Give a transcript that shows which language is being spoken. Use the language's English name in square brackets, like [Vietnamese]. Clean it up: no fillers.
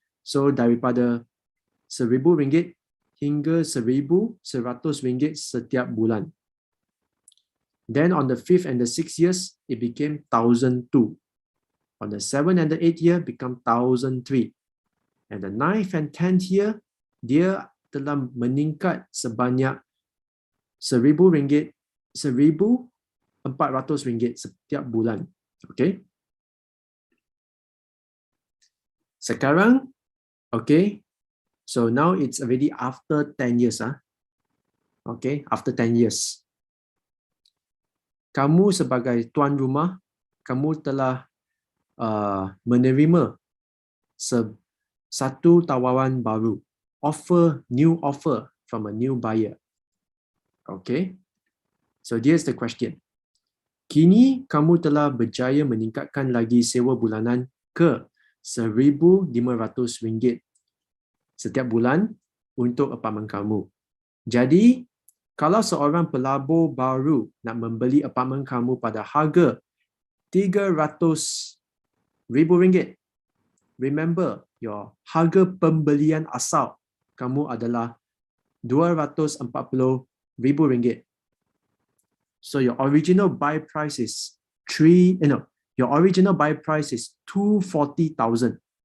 [Malay] So daripada RM1,000 hingga RM1,100 setiap bulan. [English] Then on the 5th and the 6th years, it became RM1,002. On the 7th and the 8th year, become RM1,003. And the 9th and 10th year, [Malay] dia telah meningkat sebanyak RM1,000, RM1,400 setiap bulan. Okay. [English] Sekarang, okay, so now it's already after 10 years. Okay, after 10 years. [Malay] Kamu sebagai tuan rumah, kamu telah menerima satu tawaran baru. [English] New offer from a new buyer. Okay, so here's the question. [Malay] Kini kamu telah berjaya meningkatkan lagi sewa bulanan ke RM1,500 setiap bulan untuk apartmen kamu. Jadi, kalau seorang pelabur baru nak membeli apartmen kamu pada harga RM300,000, remember, your harga pembelian asal kamu adalah RM240,000. [English] So your original buy price is your original buy price is 240,000.